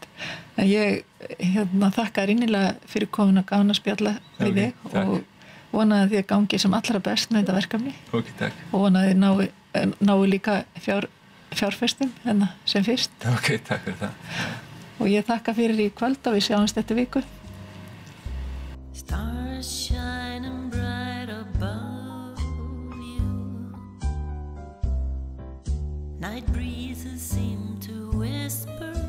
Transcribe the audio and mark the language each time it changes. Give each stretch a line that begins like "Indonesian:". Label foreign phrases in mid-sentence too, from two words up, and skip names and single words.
Icelandic: En ég þakka þér innilega fyrir komuna, gaman að spjalla við þig og vona að þið gangi sem allra best með þetta verkefni. Ok, takk. Og vona að þið nái líka fjárfestum sem fyrst. Ok, takk fyrir það. Og ég þakka fyrir í kvöld og við sjáumst þetta viku.
English: Stars shining bright above you. Night breezes seem to whisper